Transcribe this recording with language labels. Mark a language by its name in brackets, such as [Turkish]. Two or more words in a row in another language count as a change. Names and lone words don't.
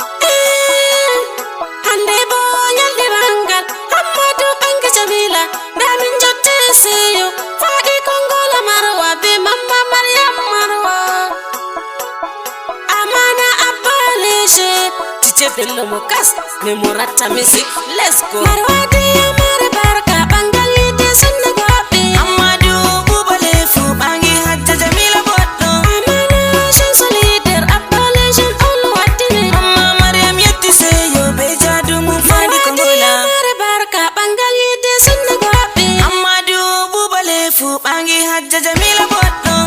[Fula] Eh, hande bo nyalde bangal, Hammadu Bangi Jamila, nda min jotte seyo, faɗi Kongola Marwa be Mamma Maryam Marwa. Amana Abba Leje, D J Bello Mokas, mi Moratta Music, [English] let's go. [Fula] Marwa de Mare Barka, bangal yite sunna gobe. Amadou Bouba Lefu, bangi Hajja Jamila Boddo. Amana Shamsu leader, Abba Leje, Olu Watine. Mamma Maryam yetti seyo, be jadu mu fadi Kongola. Marwa de Mare Barka, bangal yite sunna gobe. Amadou Bouba Lefu, bangi Hajja Jamila Boddo.